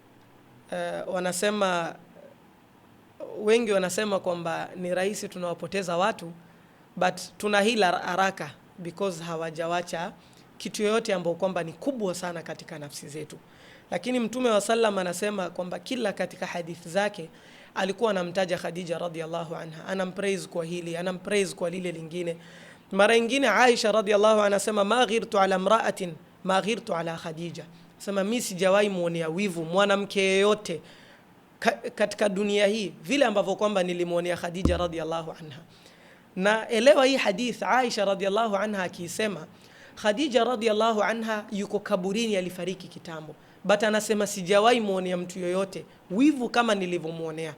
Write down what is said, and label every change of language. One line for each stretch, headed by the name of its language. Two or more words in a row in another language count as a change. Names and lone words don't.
Swahili: Wengi wanasema kwamba ni rahisi tunawapoteza watu, but tuna hila haraka because hawajawacha kitu yoyote ambao kwamba ni kubwa sana katika nafsi zetu. Lakini Mtume
Arabic: وسلم
Swahili: anasema kwamba kila katika hadithi zake alikuwa anamtaja Khadija
Arabic: رضي الله عنها,
Swahili: anampraise kwa hili, anampraise kwa lile lingine. Mara nyingine
Arabic: عائشة رضي الله عنها anasema ما غرت على امرأة ما غرت على خديجة.
Swahili: Sema mimi sijawahi muonea wivu mwanamke yeyote katika dunia hii vile ambavyo kwamba nilimuonea Khadija
Arabic: رضي الله عنها.
Swahili: Na elewa hii hadith, Aisha
Arabic: رضي الله عنها
Swahili: akisema Khadija
Arabic: رضي الله عنها
Swahili: yuko kaburini, alifariki kitambo, but anasema sijawahi muonea mtu yoyote wivu kama nilivyomuonea.